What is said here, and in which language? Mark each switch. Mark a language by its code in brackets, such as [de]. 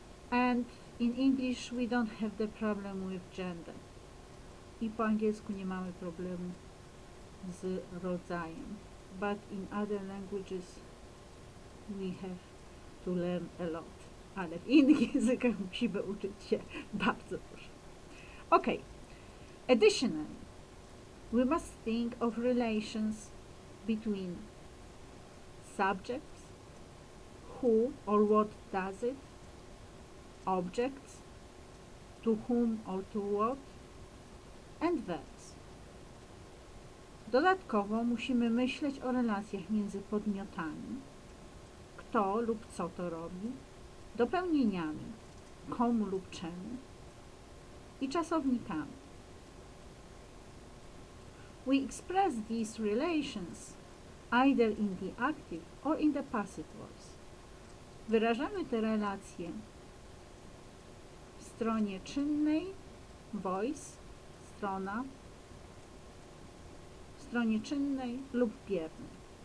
[en] And in English we don't have the problem with gender. [pl] I po angielsku nie mamy problemu z rodzajem. [en] But in other languages we have to learn a lot. [pl] Ale w innych językach musimy uczyć się bardzo dużo. [en] Okay. Additionally, we must think of relations between subjects, who or what does it, objects, to whom or to what, and verbs. [pl] Dodatkowo musimy myśleć o relacjach między podmiotami, kto lub co to robi, dopełnieniami, komu lub czemu i czasownikami. [en] We express these relations either in the active or in the passive voice. [pl] Wyrażamy te relacje w stronie czynnej, voice, strona, w stronie czynnej lub biernej.